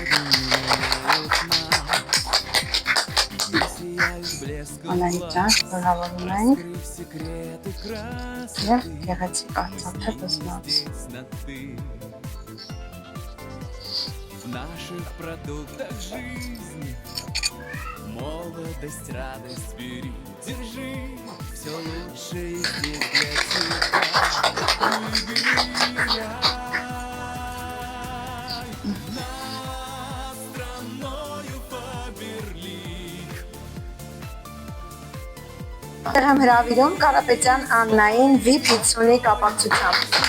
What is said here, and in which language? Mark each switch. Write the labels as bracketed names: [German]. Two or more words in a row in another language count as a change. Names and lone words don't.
[Armenian] Անահիտ ջան, շնորհավորում ենք եւ գեղեցիկ արծաթե բզնոց։ [Russian] Молодость, радость бери, держи, все лучшее здесь для тебя. Над страною Фаберлик. [Armenian] Այստեղ եմ հրավիրում Կարապետյան Աննային VIP 50-ի կապակցությամբ։